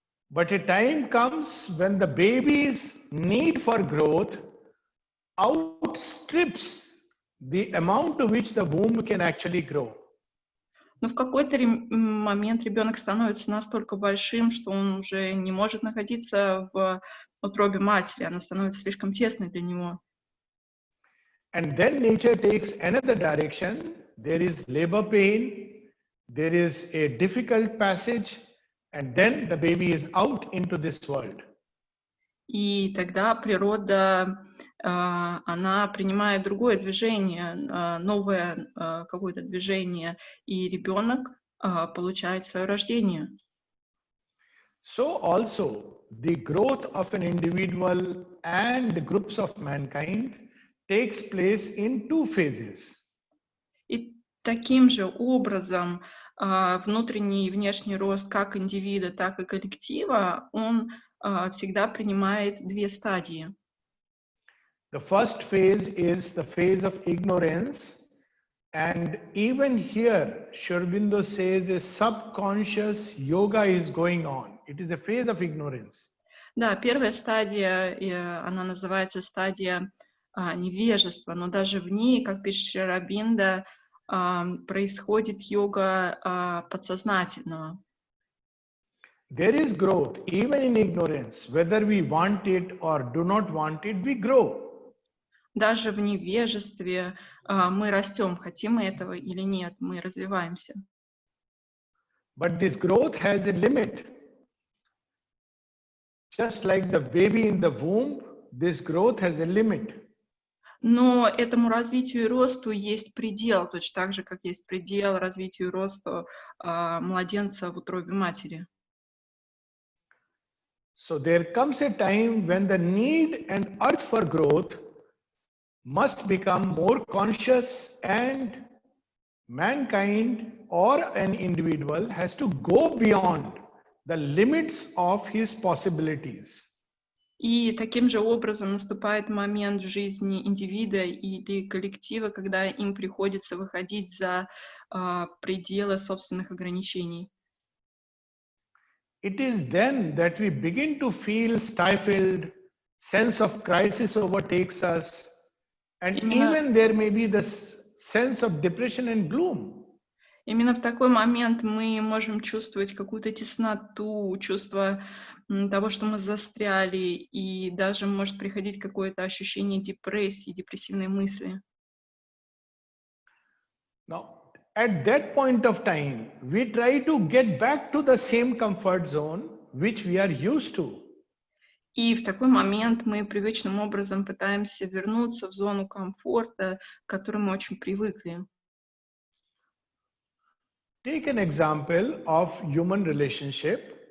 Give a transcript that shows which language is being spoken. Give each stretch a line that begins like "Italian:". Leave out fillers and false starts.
English: But a time comes when the baby's need for growth outstrips the amount to which the womb can actually grow.
Russian: Но в какой-то момент ребенок становится настолько большим, что он уже не может находиться в утробе матери, она становится слишком тесной для него.
English: And then nature takes another direction. There is labor pain, there is a difficult passage, and then the baby is out into this world.
Russian: И тогда природа, она принимает другое движение, новое какое-то движение, и ребенок получает свое рождение.
English: So also the growth of an individual and groups of mankind takes place in two phases.
Russian: И таким же образом внутренний и внешний рост как индивида, так и коллектива, он всегда принимает две стадии.
English: The first phase is the phase of ignorance, and even here Sri Aurobindo says a subconscious yoga is going on. It is a phase of ignorance.
Russian: Да, первая стадия, она называется стадия невежества, но даже в ней, как пишет Шри Aurobindo, происходит йога подсознательного.
English: There is growth even in ignorance. Whether we want it or do not want it, we grow.
Russian: Даже в невежестве мы растем, хотим мы этого или нет, мы развиваемся.
English: But this growth has a limit. Just like the baby in the womb, this growth has a limit.
Russian: Но этому развитию и росту есть предел, точно так же, как есть предел развитию и росту младенца в утробе матери.
English: So there comes a time when the need and urge for growth must become more conscious, and mankind or an individual has to go beyond the limits of his possibilities.
Russian: И таким же образом наступает момент в жизни индивида или коллектива, когда им приходится выходить за пределы собственных ограничений.
English: It is then that we begin to feel stifled, sense of crisis overtakes us, and even there may be this sense of depression and gloom.
Russian: Именно в такой момент мы можем чувствовать какую-то тесноту, чувство того, что мы застряли, и даже может приходить какое-то ощущение депрессии, депрессивные мысли.
English: Now, at that point of time, we try to get back to the same comfort zone which we are used to.
Russian: И в такой момент мы привычным образом пытаемся вернуться в зону комфорта, к которой мы очень привыкли.
English: Take an example of human relationship.